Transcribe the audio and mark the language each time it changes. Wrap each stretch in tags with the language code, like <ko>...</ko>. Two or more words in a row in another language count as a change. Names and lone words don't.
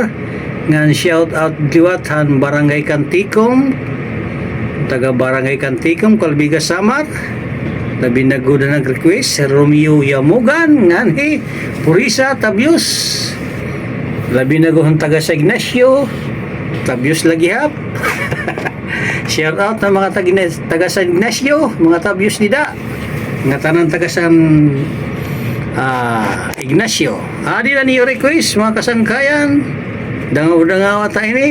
<war>Ngan</war> <en>shout out</en> <war>liwat han Barangay Kantikom, taga-barangay Kantikom, Kalbiga, Samar. Labi naguda nag-request Romeo Yamugan, ngan Purisa Tabios. Labi naguhang taga sa Ignacio Tabios lagi hap.</war> <en>Shout out</en> <war>ng mga taga sa Ignacio, mga Tabios nida, nga tanan taga sa Ignacio. Adi na niyo request mga kasangkayan. Dangaw-dangaw ta ini.</war>